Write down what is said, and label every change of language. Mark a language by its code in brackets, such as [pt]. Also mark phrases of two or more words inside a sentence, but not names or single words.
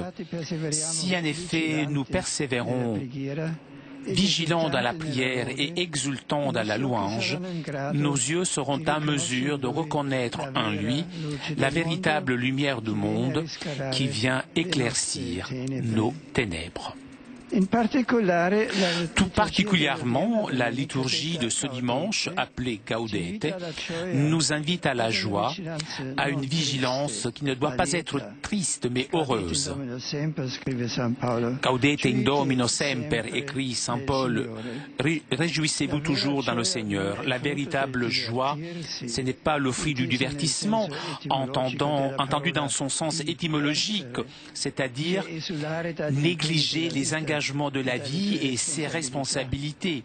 [fr] Si en effet nous persévérons vigilants dans la prière et exultants dans la louange, nos yeux seront en mesure de reconnaître en lui la véritable lumière du monde qui vient éclaircir nos ténèbres. Tout particulièrement, la liturgie de ce dimanche, appelée Gaudete, nous invite à la joie, à une vigilance qui ne doit pas être triste mais heureuse. [la] Gaudete in Domino semper, [fr] écrit Saint Paul, réjouissez-vous toujours dans le Seigneur. La véritable joie, ce n'est pas le fruit du divertissement, entendu dans son sens étymologique, c'est-à-dire négliger les engagements de la vie et ses responsabilités.